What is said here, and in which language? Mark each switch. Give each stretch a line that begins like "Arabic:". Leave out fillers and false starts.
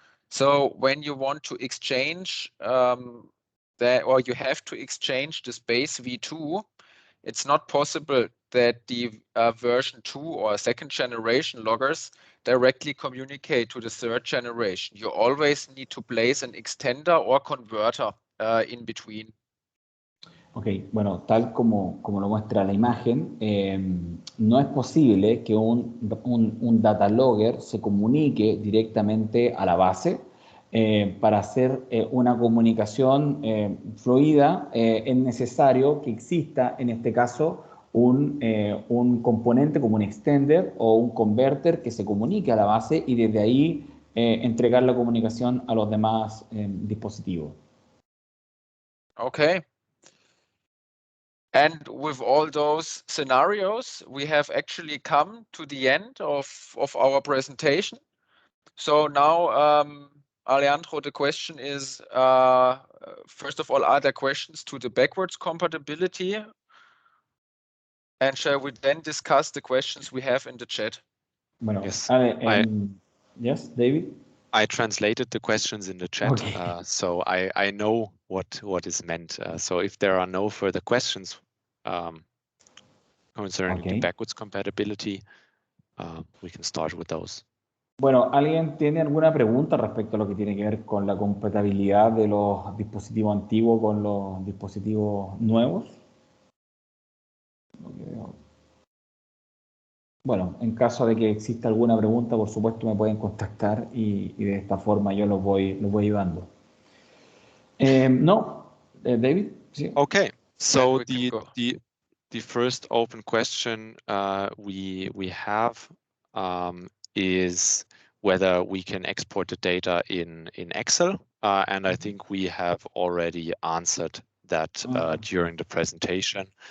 English: So when you want to exchange or you have to exchange this base V2, it's not possible that the version 2 or second generation loggers directly communicate to the third generation. You always need to place an extender or converter in between.
Spanish: Ok, bueno, tal como lo muestra la imagen, no es posible que un data logger se comunique directamente a la base. Para hacer una comunicación fluida es necesario que exista, en este caso, un componente como un extender o un converter que se comunique a la base y desde ahí entregar la comunicación a los demás dispositivos.
English: Okay. And with all those scenarios, we have actually come to the end of our presentation. So now, Alejandro, the question is, first of all, are there questions to the backwards compatibility? And shall we then discuss the questions we have in the chat?
Spanish: Bueno,
English: Yes, yes, David? I translated the questions in the chat, Okay. so I know what is meant. So if there are no further questions concerning the backwards compatibility, we can start with those.
Spanish: Bueno, ¿alguien tiene alguna pregunta respecto a lo que tiene que ver con la compatibilidad de los dispositivos antiguos con los dispositivos nuevos? Bueno, en caso de que exista alguna pregunta, por supuesto me pueden contactar y de esta forma yo los voy ayudando. No, David? Sí.
English: Okay, so the first open question we have is whether we can export the data in Excel, and I think we have already answered that during the presentation.